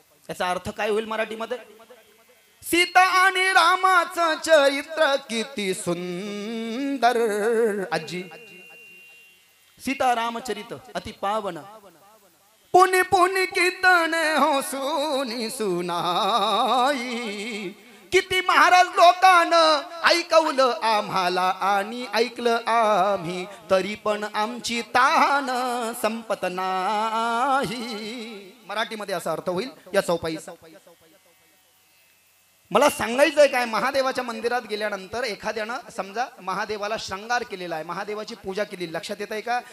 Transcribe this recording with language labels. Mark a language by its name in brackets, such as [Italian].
[Marathi] याचा अर्थ काय होईल मराठीमध्ये. सीता आणि रामाचं चरित्र किती सुंदर. [Awadhi] आजी सीता रामचरित अति पावन, पुन पुन कीर्तन हो सुनी सुनाई. [Marathi] किती महाराज लोकांनं ऐकवलं आम्हाला आणि ऐकलं आम्ही, तरी पण आमची तान संपत नाही. मराठीमध्ये असा अर्थ होईल या चौपाईचा. मला सांगायचंय काय, महादेवाच्या मंदिरात गेल्यानंतर एखाद्यानं समजा महादेवाला श्रंगार केलेला आहे, महादेवाची पूजा केली, लक्षात येत आहे का.